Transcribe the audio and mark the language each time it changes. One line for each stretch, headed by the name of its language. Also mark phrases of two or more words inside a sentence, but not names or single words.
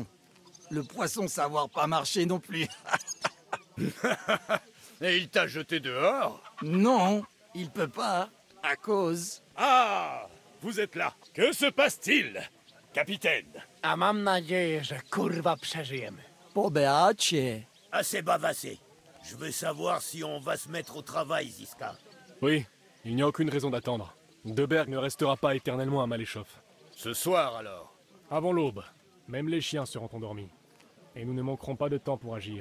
French: Le poisson savoir pas marcher non plus. Et il t'a jeté dehors? Non, il peut pas, à cause. Ah! Vous êtes là. Que se passe-t-il, capitaine?
Polish: A mam nadzieję, że kurwa przeżyjemy. Pobeacie.
French: Assez bavassé. Je veux savoir si on va se mettre au travail, Ziska. Oui, il n'y a aucune raison d'attendre. De Berg ne restera pas éternellement à Maléchoff. Ce soir, alors. Avant l'aube, même les chiens seront endormis. Et nous ne manquerons pas de temps pour agir.